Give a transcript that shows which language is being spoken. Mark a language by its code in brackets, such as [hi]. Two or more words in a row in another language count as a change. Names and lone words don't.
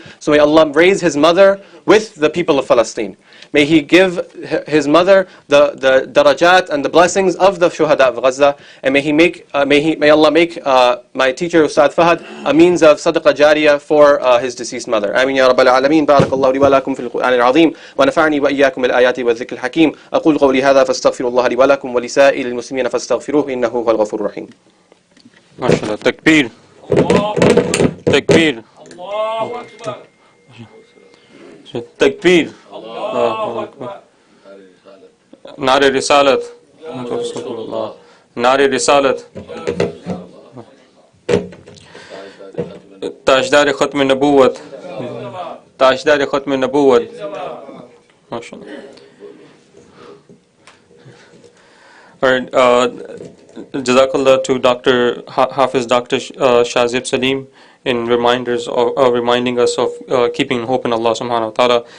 [en] So may Allah raise his mother with the people of Palestine. May He give his mother the darajat and the blessings of the shuhada of Gaza, and may Allah make my teacher Ustad Fahad a means of [ar] صدقة جارية [en] for his deceased mother. [ar] آمين يا رب العالمين بارك الله لي ولكم في القرآن العظيم ونفعني وإياكم بالآيات والذكر الحكيم. أقول قولي هذا فأستغفر الله لي ولكم ولسائر المسلمين فاستغفروه إنه هو الغفور الرحيم. ما شاء الله تكبير تكبير. Takbir. [ur] نعرۂ رسالت. نعرۂ رسالت تاجدار ختم نبوت. تاجدار ختم نبوت. MashaAllah. [en] Alright, Jazakallah to Dr. Hafiz Dr. Shazaib Saleem in reminding us of keeping hope in Allah [ar] سبحانه وتعالى.